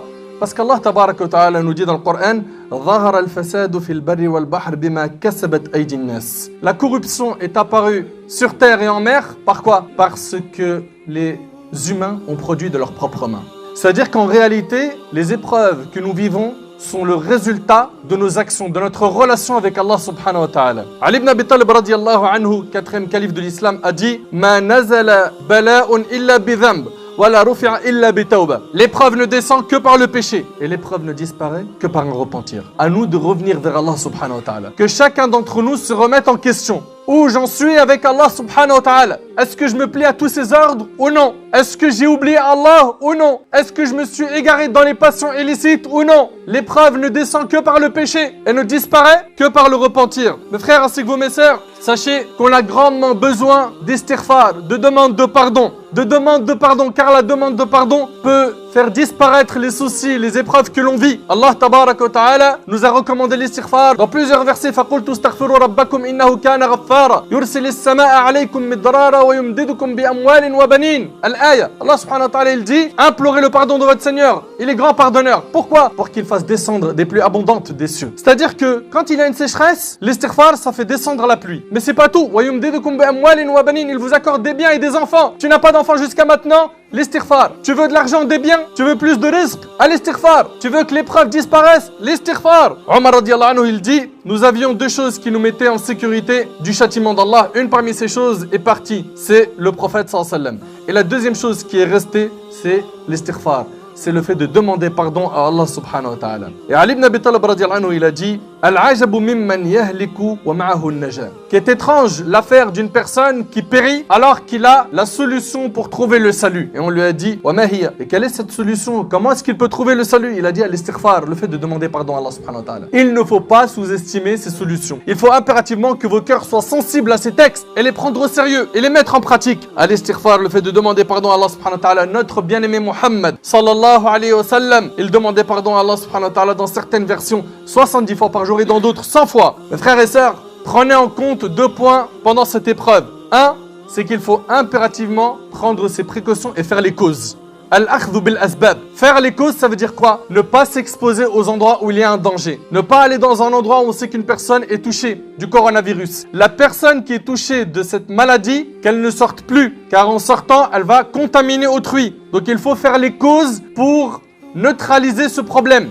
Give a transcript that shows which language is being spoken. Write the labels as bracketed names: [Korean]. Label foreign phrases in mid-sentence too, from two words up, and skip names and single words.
[French] Parce qu'Allah [Arabic] تبارك وتعالى [French] nous dit dans le Coran la corruption est apparue sur terre et en mer. Par quoi? Parce que les humains ont produit de leurs propres mains. C'est-à-dire qu'en réalité, les épreuves que nous vivons sont le résultat de nos actions, de notre relation avec Allah [Arabic] سبحانه وتعالى. [French] Ali ibn Abi Talib [Arabic] رضي الله عنه, [French] 4e calife de l'islam, a dit [Arabic] ما نزل بلاء إلا بذنب. [French] L'épreuve ne descend que par le péché et l'épreuve ne disparaît que par un repentir. À nous de revenir vers Allah [Arabic] سبحانه وتعالى. [French] Que chacun d'entre nous se remette en question. Où j'en suis avec Allah [Arabic] سبحانه وتعالى? [French] Est-ce que je me plie à tous ses ordres ou non? Est-ce que j'ai oublié Allah ou non? Est-ce que je me suis égaré dans les passions illicites ou non? L'épreuve ne descend que par le péché et ne disparaît que par le repentir. Mes frères ainsi que vous, mes sœurs, sachez qu'on a grandement besoin d'istighfar, de demande de pardon. De demande de pardon, car la demande de pardon peut faire disparaître les soucis, les épreuves que l'on vit. Allah [Arabic] تبارك وتعالى [French] nous a recommandé l'istighfar dans plusieurs versets. [Arabic] فَقُلْتُ اسْتَغْفِرُوا رَبَّكُمْ إِنَّهُ كَانَ غَفَّارًا يُرْسِلِ السَّمَاءَ عَلَيْكُمْ مِدْرَارًا وَيُمْدِدُكُمْ بِأَمْوَالٍ وَبَنِينَ Al-Aya. [French] Allah [Arabic] سبحانه وتعالى [French] il dit implorez le pardon de votre Seigneur. Il est grand pardonneur. Pourquoi? Pour qu'il fasse descendre des pluies abondantes des cieux. C'est-à-dire que quand il y a une sécheresse, l'istighfar ça fait descendre la pluie. Mais c'est pas tout. [Arabic] وَيُمْدِدُكُمْ بِأَمْوَالٍ وَبَنِينَ [French] Il vous accorde des biens et des enfants. Tu n'as pas d'enfants jusqu'à maintenant? L'istighfar. Tu veux de l'argent, des biens? Tu veux plus de risques? À l'istighfar. Tu veux que l'épreuve disparaisse? L'istighfar. Omar [Arabic] رضي الله عنه, [French] il dit, nous avions deux choses qui nous mettaient en sécurité du châtiment d'Allah. Une parmi ces choses est partie, c'est le prophète [Arabic] صلى الله عليه وسلم. [French] Et la deuxième chose qui est restée, c'est l'istighfar. C'est le fait de demander pardon à Allah [Arabic] سبحانه وتعالى. [French] Et Ali ibn Abi Talib [Arabic] رضي الله عنه, [French] il a dit [Arabic] العجب ممن يهلك ومعه النجاة. [French] Qui est étrange l'affaire d'une personne qui périt alors qu'il a la solution pour trouver le salut. Et on lui a dit [Arabic] وما هي. [French] Et quelle est cette solution? Comment est-ce qu'il peut trouver le salut? Il a dit al-istighfar, le fait de demander pardon à Allah [Arabic] سبحانه وتعالى. [French] Il ne faut pas sous-estimer ces solutions. Il faut impérativement que vos cœurs soient sensibles à ces textes et les prendre au sérieux et les mettre en pratique. Al-istighfar, le fait de demander pardon à Allah [Arabic] سبحانه وتعالى. [French] Notre bien-aimé Muhammad [Arabic] صلى الله عليه وسلم, [French] il demandait pardon à Allah [Arabic] سبحانه وتعالى [French] dans certaines versions 70 fois par jour et dans d'autres 100 fois. Mes frères et sœurs, prenez en compte 2 points pendant cette épreuve. 1, c'est qu'il faut impérativement prendre ses précautions et faire les causes. [Arabic] الأخذ بالأسباب. [French] Faire les causes, ça veut dire quoi? Ne pas s'exposer aux endroits où il y a un danger. Ne pas aller dans un endroit où on sait qu'une personne est touchée du coronavirus. La personne qui est touchée de cette maladie, qu'elle ne sorte plus, car en sortant, elle va contaminer autrui. Donc il faut faire les causes pour neutraliser ce problème.